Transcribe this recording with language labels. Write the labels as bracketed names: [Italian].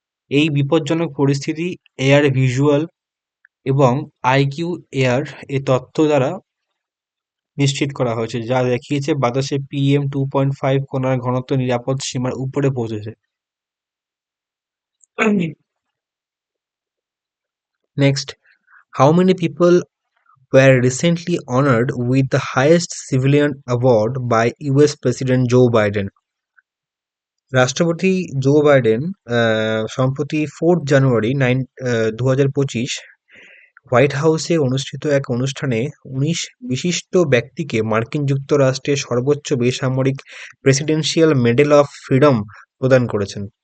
[Bangla] এই বিপজ্জনক পরিস্থিতি এয়ার ভিজুয়াল এবং আইকিউ এয়ার এ তথ্য দ্বারা নিশ্চিত করা হয়েছে, যা দেখিয়েছে বাতাসে PM2.5 কণার ঘনত্ব নিরাপদ সীমার উপরে পৌঁছেছে। [English] Next, how many people were recently honored with the highest civilian award by US President Joe Biden? [Bangla] রাষ্ট্রপতি জো বাইডেন সম্প্রতি 4 জানুয়ারি 2025 হোয়াইট হাউসে অনুষ্ঠিত এক অনুষ্ঠানে 19 বিশিষ্ট ব্যক্তিকে মার্কিন যুক্তরাষ্ট্রের সর্বোচ্চ বেসামরিক প্রেসিডেন্সিয়াল মেডেল অফ ফ্রিডম প্রদান করেছেন।